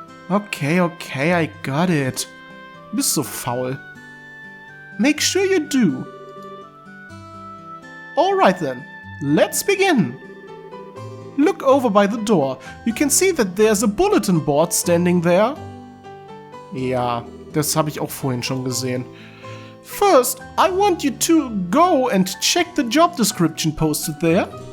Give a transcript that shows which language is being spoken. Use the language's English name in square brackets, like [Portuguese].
[English] Okay, I got it. [German] Bist so faul. [English] Make sure you do. Alright then, let's begin. Look over by the door. You can see that there's a bulletin board standing there. [German] Ja, das habe ich auch vorhin schon gesehen. [English] First, I want you to go and check the job description posted there.